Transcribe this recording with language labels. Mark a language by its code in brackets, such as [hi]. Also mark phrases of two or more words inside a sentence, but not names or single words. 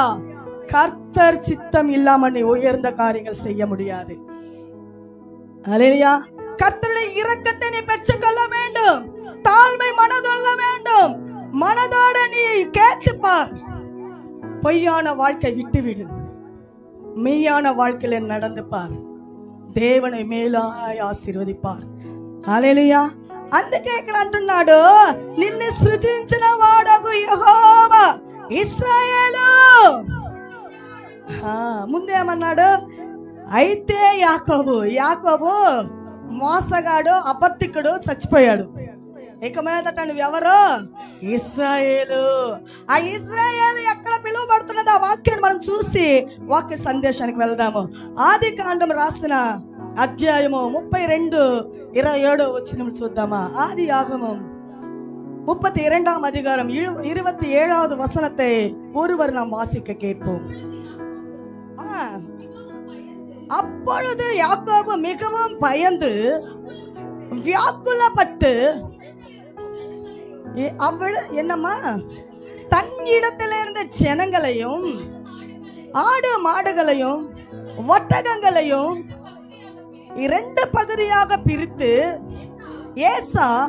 [ta] கர்த்தர் சித்தம் இல்லாம நீ உயர்ந்த காரியங்கள் செய்ய முடியாது. ஹல்லேலூயா! கர்த்தருடைய இரக்கத்தை நீ பெற்றுக்கொள்ள வேண்டும், தாழ்மை மனதொள்ள வேண்டும். மனதோட நீ கேட்டுப்பார். பொய்யான வாழ்க்கை விட்டுவிடு, மெய்யான வாழ்க்கையில நடந்து பார். [te] దేవుని మేలాయ ఆశీర్వదిపారు. హల్లెలూయా! అందుకే ఇక్కడ అంటున్నాడు, నిన్ను సృజించిన వాడగు యెహోవా, ఇశ్రాయేలు. ముందేమన్నాడు? అయితే యాకోబు మోసగాడు, అబద్ధికుడు, చచ్చిపోయాడు. ఇక మీదట నువ్వెవరు? ఇశ్రాయేలు. ఆ ఇశ్రాయేలు ఎక్కడ పిలువబడుతున్నది? ఆ వాక్యాన్ని మనం చూసి వాక్య సందేశానికి వెళ్దాము. ఆదికాండం రాసిన అధ్యాయము 32:27 చూద్దామా? [ta] ஆதியாகமம் 32ஆம் அதிகாரம் 27வது வசனத்தை ஒருவர் நாம் வாசிக்க கேட்போம். அப்பொழுது யாக்கோபு மிகவும் பயந்து வியாக்குலப்பட்டு, என்னம்மா, தன் இடத்துல இருந்த ஜனங்களையும் ஆடு மாடுகளையும் ஒட்டகங்களையும் 2 பகுதியாக பிரித்து ஏசா